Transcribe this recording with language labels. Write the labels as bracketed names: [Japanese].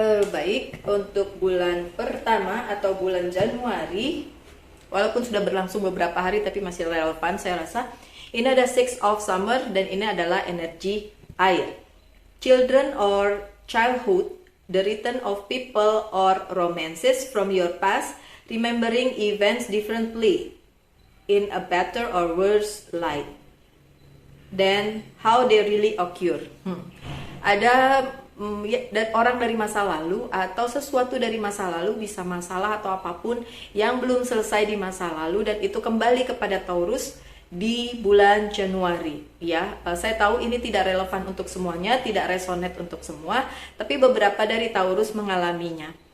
[Indonesian] Baik, untuk bulan pertama atau bulan Januari, walaupun sudah berlangsung beberapa hari tapi masih relevan saya rasa. Ini ada Six of Summer dan ini adalah energi air. [English] Children or childhood, the return of people or romances from your past, remembering events differently in a better or worse light than how they really occur. [Indonesian] Ada dan orang dari masa lalu atau sesuatu dari masa lalu, bisa masalah atau apapun yang belum selesai di masa lalu dan itu kembali kepada Taurus di bulan Januari ya. Saya tahu ini tidak relevan untuk semuanya, tidak resonate untuk semua, tapi beberapa dari Taurus mengalaminya.